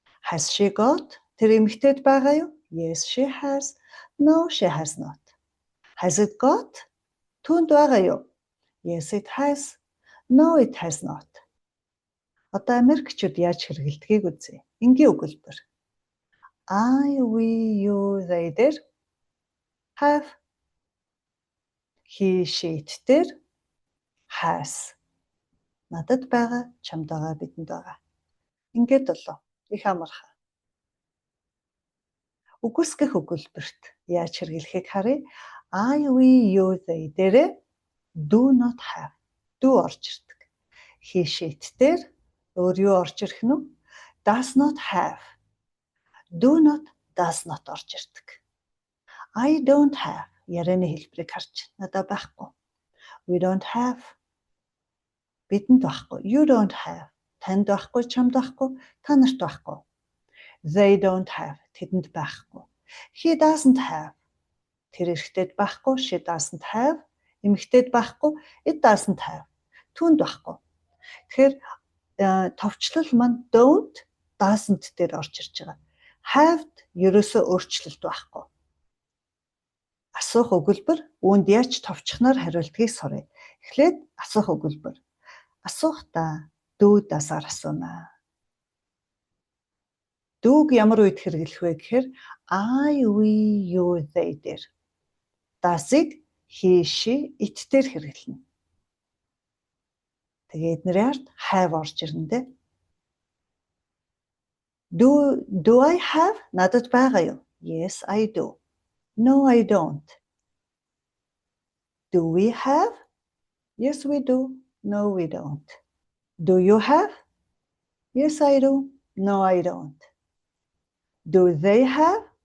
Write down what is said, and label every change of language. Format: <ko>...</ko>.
<en>Has she got?</en> <mn>Тэр эмэгтэйд байгаа юу?</mn> <en>Yes, she has. No, she has not. Has it got?</en> <mn>Түүнд байгаа юу?</mn> <en>Yes, it has. No, it has not.</en> <mn>Одоо Америкчууд яаж хэрэгэлдгийг үзье. Энгийн өгүүлбэр.</mn> <en>I, we, you, they дээр have. He, she дээр has.</en> <mn>Надад байгаа, чамд байгаа, бидэнд байгаа. Ингээд болов. Их амархан. Үгүйсгэх өгүүлбэрт яаж хэрэглэхийг харъя.</mn> <en>I, we, you, they дээр do not have.</en> <mn>Do орж ирдэг. He, she дээр өөр юу орж ирэх нь?</mn> <en>Does not have. Do not, does not орж ирдэг. I don't have.</en> <mn>Ярианы хэлбэрийг харж надад байхгүй.</mn> <en>We don't have.</en> <mn>Бидэнд байхгүй.</mn> <en>You don't have.</en> <mn>Танд байхгүй, чамд байхгүй, та нарт байхгүй.</mn> <en>They don't have.</en> <mn>Тэдэнд байхгүй.</mn> <en>He doesn't have.</en> <mn>Тэр эрэгтэйд байхгүй,</mn> <en>she doesn't have.</en> <mn>Эмэгтэйд байхгүй,</mn> <en>it doesn't have.</en> <mn>Түүнд байхгүй. Тэгэхээр товчлол маань don't, doesn't дээр орж ирж байгаа. Have-д ерөөсөө өөрчлөлт байхгүй. Асуух өгүүлбэр үүнд яаж товчхноор хариултгийг суръя. Эхлээд асуух өгүүлбэр. Асуухдаа дүүдээс асууна. Дүүг ямар үед хэрэглэх вэ гэхээр I, we, you, they дээр. Does-ыг he, she, it дээр хэрэглэнэ. Тэгээд нэр ард have орж ирнэ дээ.</mn> <en>Do I have?</en> <mn>Надад байгаа юу?</mn> <en>Yes, I do. No, I don't. Do we have? Yes, we do. No, we don't. Do you have? Yes, I do. No, I don't. Do they have?</en>